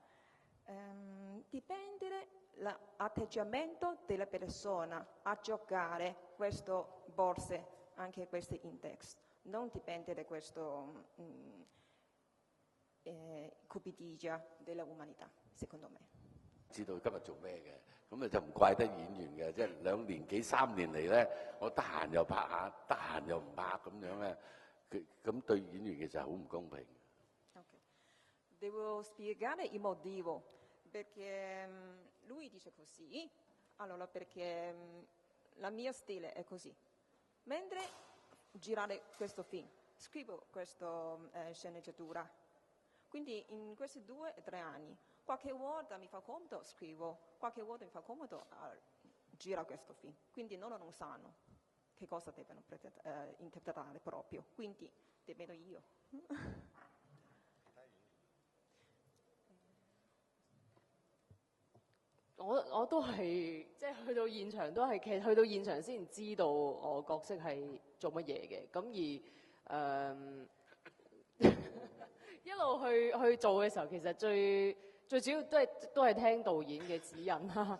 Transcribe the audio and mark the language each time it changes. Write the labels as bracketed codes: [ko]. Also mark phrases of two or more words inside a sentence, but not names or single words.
[it] Dipende dall'atteggiamento della persona a giocare queste borse, anche questi index. Non dipende da questo cupidigia dell'umanità, secondo me. [yue] 知道今日做咩嘅，咁就唔怪得演員嘅，即係2年幾3年嚟咧，我得閒又拍下，得閒又唔拍咁樣咧，咁對演員其實係好唔公平。 [it] Okay. Devo spiegare il motivo, perché lui dice così, allora perché la mia stile è così. Mentre girare questo film, scrivo questa sceneggiatura, quindi in questi 2 o 3 anni, qualche volta mi fa comodo scrivo, qualche volta mi fa comodo gira questo film, quindi loro non sanno che cosa devono interpretare proprio, quindi te vedo io. [yue] 我都係即係去到現場都係，其實去到現場先知道我角色係做乜嘢嘅。咁一路去做嘅時候，其實最主要都係聽導演嘅指引啦。